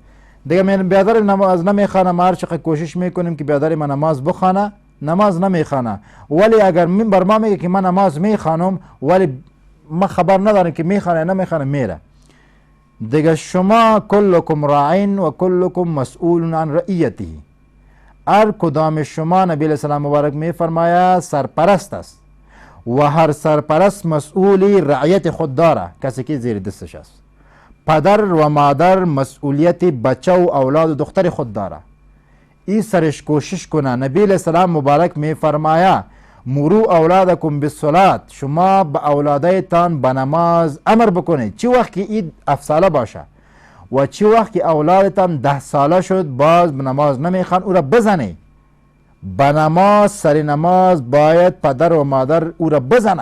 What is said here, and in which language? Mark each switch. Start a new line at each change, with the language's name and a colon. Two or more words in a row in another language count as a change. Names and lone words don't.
Persian: دیگه من بیادر نماز نمیخوانم، هر چقدر کوشش میکنیم که بیادر من نماز بخوانه، نماز نمیخوانه. ولی اگر من بر ما میگه که من نماز میخوانم ولی ما خبر ندارم که میخوانه نمیخوانه، میره. دیگه شما
Arabic: کلکم راعین و کلکم مسئول عن رعیته.
Persian: هر کدام شما نبی
Arabic: علیہ السلام
Persian: مبارک میفرماید سرپرست است و هر سرپرست مسئولی رعیت خود داره، کسی که زیر دستش است. پدر و مادر مسئولیت بچه و اولاد و دختر خود داره. این سرش کوشش کنه. نبی
Arabic: علیہ السلام
Persian: مبارک می فرمایا
Arabic: مرو اولادکم بالصلاة،
Persian: شما به اولادایتان به نماز امر بکنید. چی وقت که این 7 ساله باشه و چی وقت که اولادتان 10 ساله شد باز به نماز نمیخوان، او را بزنید. به نماز، سر نماز باید پدر و مادر او را بزنه.